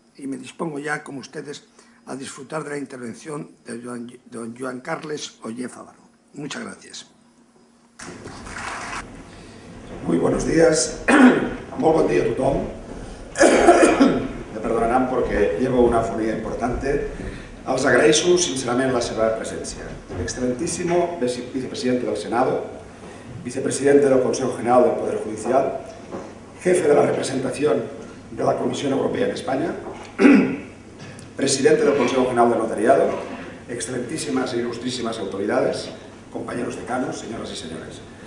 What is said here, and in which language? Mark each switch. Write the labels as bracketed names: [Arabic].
[Spanish] Y me dispongo ya, como ustedes, a disfrutar de la intervención de don Joan Carles Oller Favaro. Muchas gracias. Muy buenos días. [Catalan] Molt bon dia a tothom. [Spanish] Me perdonaran porque llevo una afonía importante. [Catalan] Els agraeixo sincerament la seva presència. [Spanish] Excelentísimo vicepresidente del Senado, vicepresidente del Consejo General del Poder Judicial, jefe de la representación de la Comisión Europea en España, presidente del Consejo General del Notariado, excelentísimas e ilustrísimas autoridades, compañeros decanos, señoras y señores.